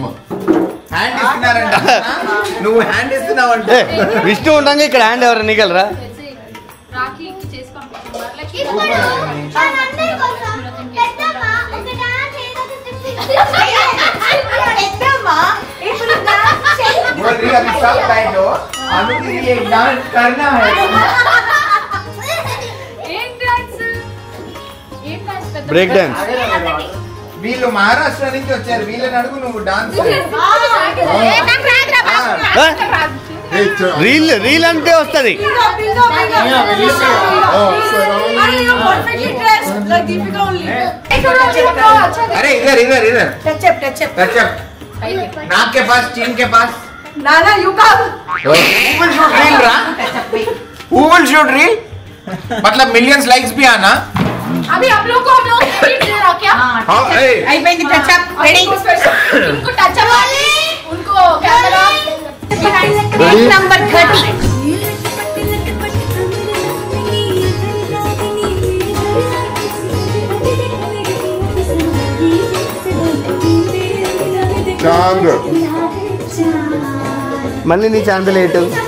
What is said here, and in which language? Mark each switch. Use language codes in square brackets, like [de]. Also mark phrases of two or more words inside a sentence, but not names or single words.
[te] హ్యాండ్ ఇస్తున్నారంట. నువ్వు హ్యాండ్ ఇస్తున్నావంటే విష్ణు ఉండగా ఇక్కడ హ్యాండ్ ఎవరు నీగలరా? రాఖీ చేసి పంపిస్తున్నారు. [hi] अभी सब टाइट हो, अनु के लिए एक डांस करना है. [en] break dance. [te] వీళ్ళు మహారాష్ట్ర నుంచి వచ్చారు. వీళ్ళని అడుగు నువ్వు డాన్స్. రీల్ రీల్ అంటే వస్తుంది. [hi] अरे इधर इधर इधर टचअप. नाक के पास, चीन के पास. [en] Nana you come. Who will shoot reel रा? Who will shoot reel? [hi] मतलब [en] millions likes [hi] भी आना. अभी आप लोग को हम लोग ट्रीट दे रहा क्या? हाँ [te] అయిపోయింది [en] touchup ready. [hi] उनको टचअप उनको कैमरा [te] నంబర్ 30. చాంద్ మళ్ళీ నీ ఛాన్స్ లేటు.